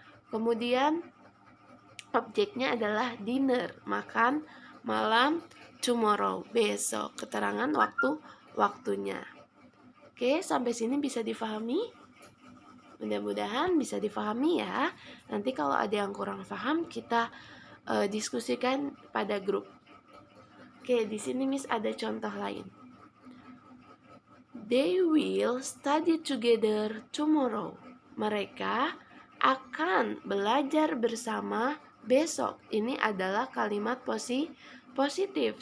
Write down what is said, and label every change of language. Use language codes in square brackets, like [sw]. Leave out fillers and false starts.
[id] Kemudian objeknya adalah dinner, makan malam, tomorrow, besok. Keterangan waktunya. Oke, sampai sini bisa difahami? Mudah-mudahan bisa difahami ya. Nanti kalau ada yang kurang paham, kita diskusikan pada grup. Oke, di sini Miss ada contoh lain. [en] They will study together tomorrow. [id] Mereka akan belajar bersama besok. Ini adalah kalimat positif.